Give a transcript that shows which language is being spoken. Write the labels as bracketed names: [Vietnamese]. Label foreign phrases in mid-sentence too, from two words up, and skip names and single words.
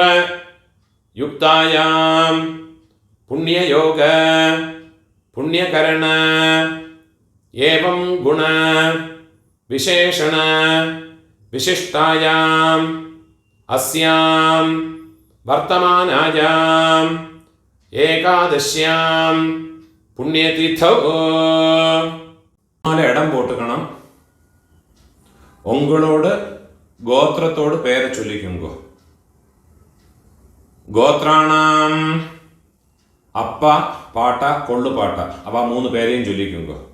[Sanskrit] युक्तायां पुण्ययोग पुण्यकरण एवं गुण विशेषण विशिष्टायाम् अस्यां वर्तमानायाम् एकादश्यां पुण्यतिथौ [Tamil] இடம் போட்டுக்கணும். உங்களோட கோத்திரத்தோடு பெயரை சொல்லிக்குங்கோ. கோத்ராணாம் அப்பா பாட்டா கொள்ளு பாட்டா அவ 3 பேரையும் சொல்லிக்குங்கோ.